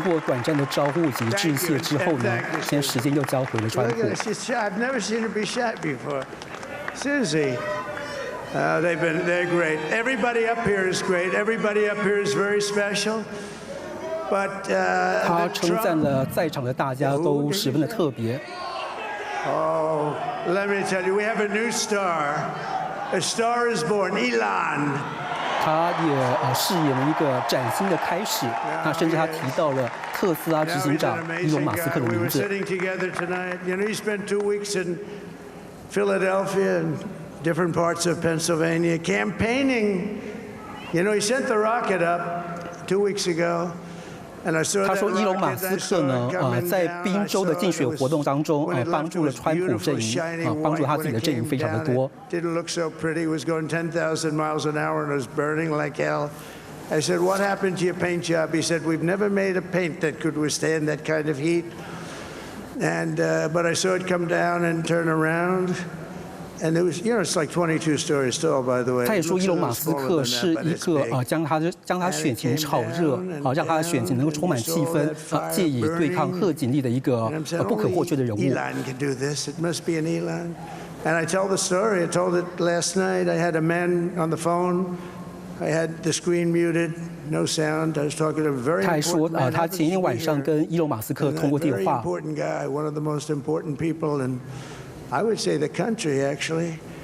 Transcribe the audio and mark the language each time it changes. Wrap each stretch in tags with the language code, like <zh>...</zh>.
<zh>过短暂的招呼及致谢之后呢，现在时间又交回了川普。</zh> <en>I've never seen her be shy before. Susie. They're great. Everybody up here is great. Everybody up here is very special. But</en> <zh>他称赞了在场的大家都十分的特别。</zh> <en>Oh, let me tell you, we have a new star. A star is born, Elon.</en> <zh>他也饰演了一个崭新的开始。那甚至他提到了特斯拉执行长伊隆马斯克的名字。</zh> <en>We were sitting together tonight. You know, he spent 2 weeks in Philadelphia and different parts of Pennsylvania campaigning. You know, he sent the rocket up 2 weeks ago.</en> <zh>他说，伊隆马斯克呢，在宾州的竞选活动当中，帮助了川普阵营，帮助他自己的阵营非常的多。</zh> <en>Didn't look so pretty. It was going 10,000 miles an hour and it was burning like hell. I said, "What happened to your paint job?" He said, "We've never made a paint that could withstand that kind of heat." And but I saw it come down and turn around. And it was, it's like 22 stories tall, by the way.</en> <zh>他也说，伊隆马斯克是一个将他选情炒热，让他的选情能够充满气氛，借以对抗贺锦丽的一个不可或缺的人物。</zh> <en>Elon can do this. It must be an Elon. And I tell the story. I told it last night. I had a man on the phone. I had the screen muted, no sound. I was talking to a very important man.</en> <zh>他还说，他前一天晚上跟伊隆马斯克通过电话。</zh> <en>Very important guy, one of the most important people in, I would say, the country actually.</en>